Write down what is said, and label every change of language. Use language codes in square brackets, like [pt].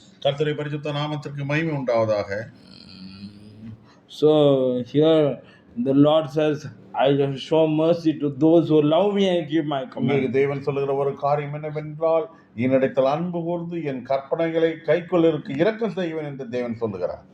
[ta] கர்த்தருடைய பரிசுத்த நாமத்திற்கு மகிமை உண்டாவதாக. [en] So here the Lord says, I will show mercy to those who love me and keep my commandments. [ta] தேவன் சொல்லுகிற ஒரு காரியம் என்னவென்றால், என்னிடத்தில் அன்பு கூர்ந்து என் கற்பனைகளை கைக்கொள்ளுவதற்கு இரக்கம் செய்வேன் என்று தேவன் சொல்லுகிறார்.